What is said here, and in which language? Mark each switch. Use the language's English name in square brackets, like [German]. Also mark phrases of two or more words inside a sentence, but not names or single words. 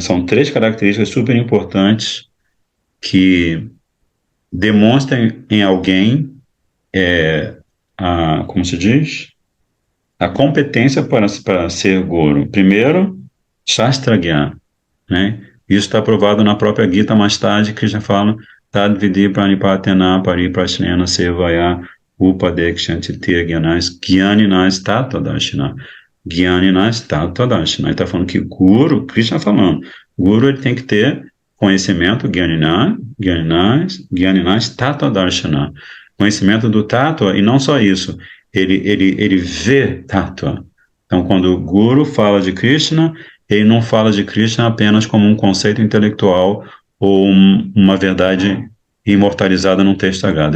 [Portuguese] São 3 características super importantes que demonstram em alguém, como se diz, a competência para ser guru. Primeiro, [Sanskrit] शास्त्र ज्ञान, [Portuguese] né? Isso está provado na própria Gita mais tarde, que já fala [Sanskrit] तद् विद्धि प्रणिपातेन परिप्रश्नेन सेवया उपदेक्ष्यन्ति ज्ञानं ज्ञानिनः तत्त्वदर्शिनः. ज्ञानिनः तत्त्वदर्शिनः. [Portuguese] Ele está falando que guru, Krishna falando, guru ele tem que ter conhecimento, [Sanskrit] ज्ञानिनः तत्त्वदर्शिनः. [Portuguese] Conhecimento do Tattva, e não só isso, ele vê Tattva. Então, quando o guru fala de Krishna, ele não fala de Krishna apenas como um conceito intelectual ou uma verdade imortalizada num texto sagrado.